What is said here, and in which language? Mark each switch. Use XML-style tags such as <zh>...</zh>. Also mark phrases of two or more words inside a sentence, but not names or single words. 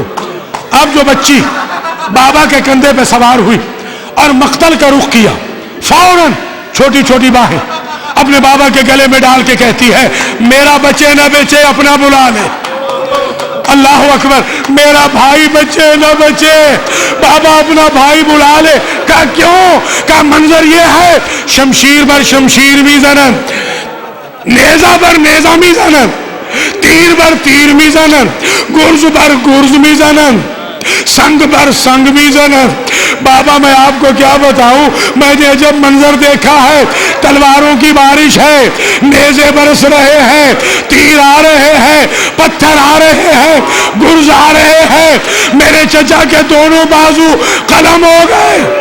<ur>اب جو بچی بابا کے کندھے پہ سوار ہوئی اور مقتل کا رخ کیا، فوراً چھوٹی چھوٹی باہیں اپنے بابا کے گلے میں ڈال کے کہتی ہے میرا بچے نہ بچے اپنا بلا لے۔ اللہ اکبر، میرا بھائی بچے نہ بچے بابا اپنا بھائی بلا لے۔ کہا کیوں؟ کہا منظر یہ ہے</ur> <fa>شمشیر بر شمشیر می زنن، نیزہ بر نیزہ می زنن، تیر بر تیر می زنن، گرز بر گرز می زنن، سنگ بر سنگ می زنن۔</fa> <ur>بابا میں آپ کو کیا بتاؤں، میں نے جب منظر دیکھا ہے، تلواروں کی بارش ہے، نیزے برس رہے ہیں، تیر آ رہے ہیں، پتھر آ رہے ہیں، گرز آ رہے ہیں، میرے چچا کے دونوں بازو قلم ہو گئے۔</ur>